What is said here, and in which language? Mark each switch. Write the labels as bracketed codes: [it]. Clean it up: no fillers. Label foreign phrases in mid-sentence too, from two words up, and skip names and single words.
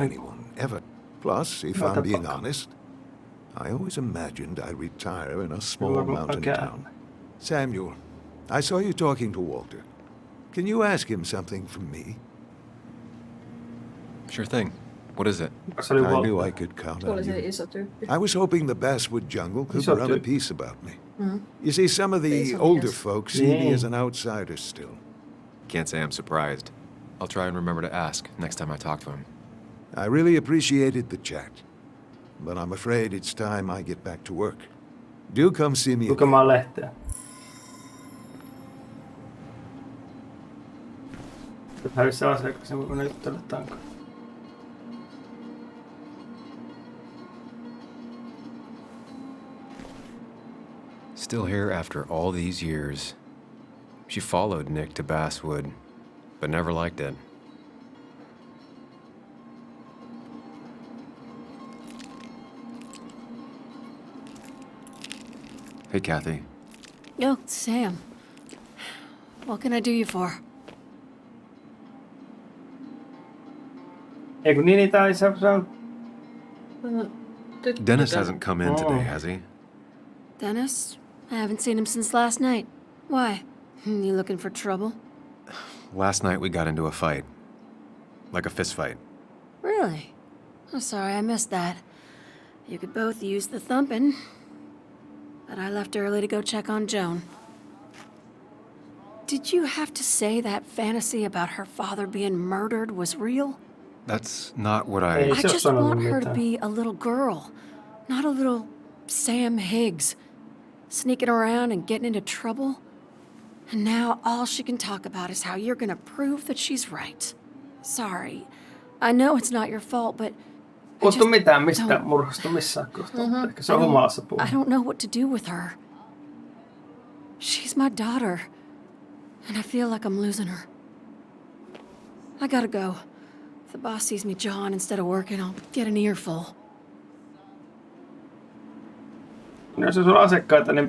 [en] anyone, ever. Plus, if [fi] Mutta [en] I'm being [fi] pakko. [en] honest, I always imagined I'd retire in a small [fi] Varmaan [en] mountain [fi] käy. [en] town. Samuel, I saw you talking to Walter. Can you ask him something from me? Sure thing. What is it? [fi] Se oli [en] I knew Walter. I could count [fi] Tuo oli [en] on [fi] se [en] you. [fi] iso tyyppi. [en] I was hoping the Basswood jungle could [fi] Iso [en] run a [fi] tyyppi. [en] piece about me. You see, some of the [fi] Iso [en] older [fi] mies. [en] folks see me Yeah. as an outsider still. Can't say I'm surprised. I'll try and remember to ask next time I talk to him. I really appreciated the chat, but I'm afraid it's time I get back to work. Do come see me again. [fi] Lukemaan lehteä. Hävisi se asiakas, kun ne juttele tankaan. [en] Still here after all these years. She followed Nick to Basswood, but never liked it. Hey, Kathy. Oh, Sam. What can I do you for? [fi] Ei kun niin, tää se on... [en] Dennis hasn't come in today, Oh. has he? Dennis? I haven't seen him since last night. Why? You looking for trouble? Last night we got into a fight. Like a fist fight. Really? I'm sorry I missed that. You could both use the thumping. But I left early to go check on Joan. Did you have to say that fantasy about her father being murdered was real? That's not what Hey, I... I [fi] se ole [en] just [fi] sanonut [en] want her to [fi] mitään. [en] be a little girl, not a little Sam Higgs, sneaking around and getting into trouble. And now all she can talk about is how you're gonna prove that she's right. Sorry. I know it's not your fault, but [fi] Puhuttu mitään mistä [en] don't- [fi] murhasta missään kohtaa. Ehkä se [en] I [fi] on [en] don't- [fi] humalassa [en] I [fi] puhunut. [en] don't know what to do with her. She's my daughter, and I feel like I'm losing her. I gotta go. If the boss sees me jawing instead of working, I'll get an earful. [fi] Jos on asiakkaita, niin